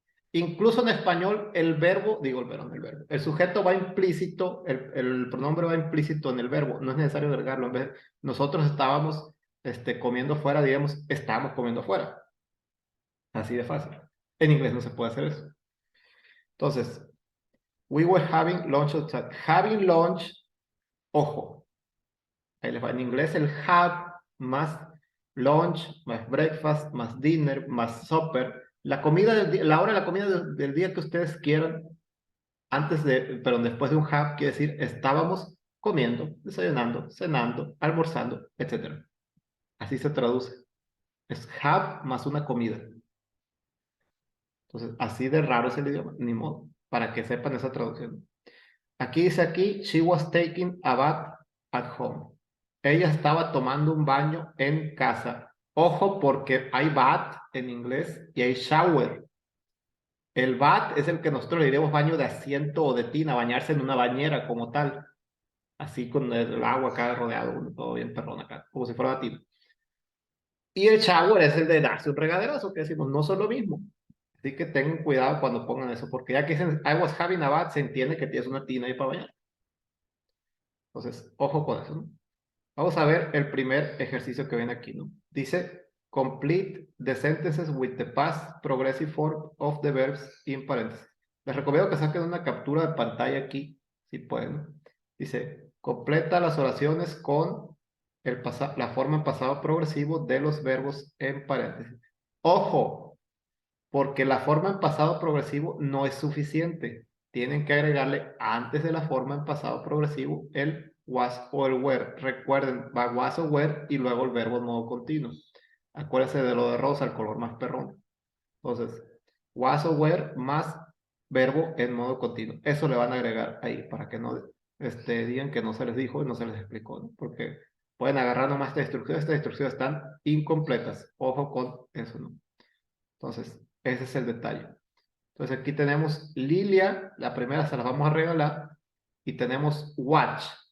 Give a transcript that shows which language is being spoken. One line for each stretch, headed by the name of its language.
Spanish: Incluso en español, el verbo, digo el verbo, el sujeto va implícito, el pronombre va implícito en el verbo, no es necesario agregarlo. En vez, nosotros estábamos comiendo fuera, digamos, estábamos comiendo fuera. Así de fácil. En inglés no se puede hacer eso. Entonces,
English: we were having lunch outside. Having lunch,
Spanish: ojo, ahí les va. En inglés el have más lunch, más breakfast, más dinner, más supper. La comida del día, la hora de la comida del día que ustedes quieran, antes de, pero después de un have, quiere decir estábamos comiendo, desayunando, cenando, almorzando, etc. Así se traduce. Es have más una comida. Entonces, así de raro es el idioma, ni modo, para que sepan esa traducción. Aquí dice aquí,
English: she was taking a bath at home.
Spanish: Ella estaba tomando un baño en casa. Ojo, porque hay bath en inglés y hay shower. El bath es el que nosotros le diremos baño de asiento o de tina, bañarse en una bañera como tal. Así con el agua acá rodeado, todo bien perrón acá, como si fuera una tina. Y el shower es el de darse un regaderazo, que decimos, no son lo mismo. Así que tengan cuidado cuando pongan eso, porque ya que dicen
English: I was having a bath,
Spanish: se entiende que tienes una tina ahí para bañar. Entonces, ojo con eso, ¿no? Vamos a ver el primer ejercicio que viene aquí, ¿no? Dice,
English: complete the sentences with the past progressive form of the verbs in paréntesis.
Spanish: Les recomiendo que saquen una captura de pantalla aquí, si pueden. Dice, completa las oraciones con la forma en pasado progresivo de los verbos en paréntesis. Ojo, porque la forma en pasado progresivo no es suficiente. Tienen que agregarle antes de la forma en pasado progresivo el was o el were. Recuerden, va was o were y luego el verbo en modo continuo. Acuérdense de lo de rosa, el color más perrón. Entonces, was o were más verbo en modo continuo. Eso le van a agregar ahí para que no digan que no se les dijo y no se les explicó, ¿no? Porque pueden agarrar nomás esta instrucción. Estas instrucciones están incompletas. Ojo con eso, ¿no? Entonces, ese es el detalle. Entonces aquí tenemos Lilia, la primera se la vamos a regalar, y tenemos watch.